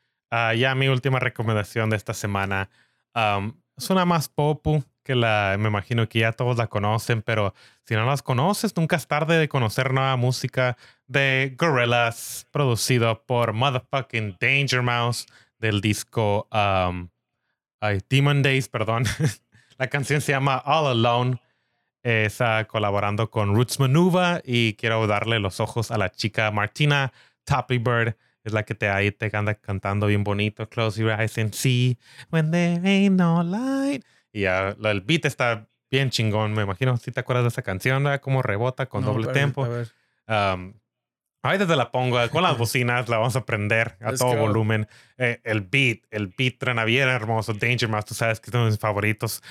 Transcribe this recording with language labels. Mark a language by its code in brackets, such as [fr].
[es] Ya mi última recomendación de esta semana. Es una más popu que la, me imagino que ya todos la conocen, pero si no las conoces, nunca es tarde de conocer nueva música de Gorillaz, producido por Motherfucking Danger Mouse del disco Demon Days, perdón. La canción se llama All Alone. Está colaborando con Roots Manuva y quiero darle los ojos a la chica Martina Toppy Bird. Es la que te anda cantando bien bonito. [en] Close your eyes and see when there ain't no light. [es] Y el beat está bien chingón. Me imagino si te acuerdas de esa canción, ¿verdad? Cómo rebota con doble tempo. Ahí desde la pongo con las bocinas, la vamos a prender a todo volumen. El beat truena bien hermoso. Danger Mouse, tú sabes que es uno de mis favoritos.